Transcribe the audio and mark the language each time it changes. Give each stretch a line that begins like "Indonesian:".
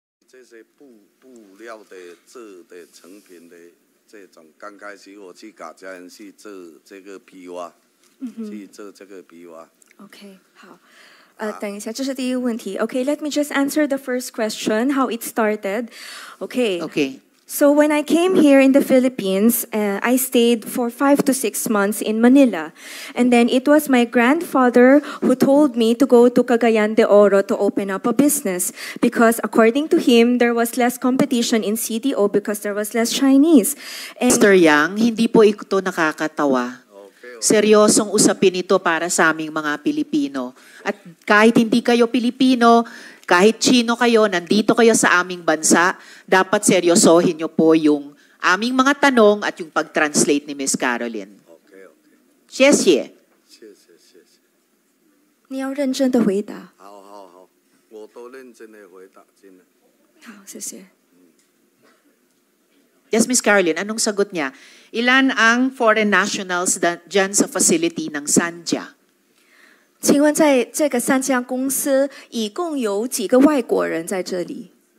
Chinese: 这些布料的做的成品的这种，刚开始我去卡加人去做这个皮袜，去做这个皮袜。 OK， 好。等一下，这是第一个问题。
English: OK, let me just answer the first question, how it started. OK. Okay. So when I came here in the Philippines, I stayed for 5 to 6 months in Manila. And then it was my grandfather who told me to go to Cagayan de Oro to open up a business. Because according to him, there was less competition in CDO because there was less Chinese. And
Filipino: Mr. Yang, hindi po ito nakakatawa. Seryosong usapin ito para sa aming mga Pilipino. At kahit hindi kayo Pilipino, kahit Chino kayo, nandito kayo sa aming bansa, dapat seryosohin niyo po yung aming mga tanong at yung pag-translate ni Miss Caroline.
English: OK OK，
Chinese: 谢谢。谢谢谢谢，你要认真的回答。好好好，我都认真的回答，真的。好，谢谢。
Filipino: Yes, Miss Caroline, anong sagot niya? Ilan ang foreign nationals dyan sa facility ng Sanja?
Chinese: 请问在这个三家公司，一共有几个外国人在这里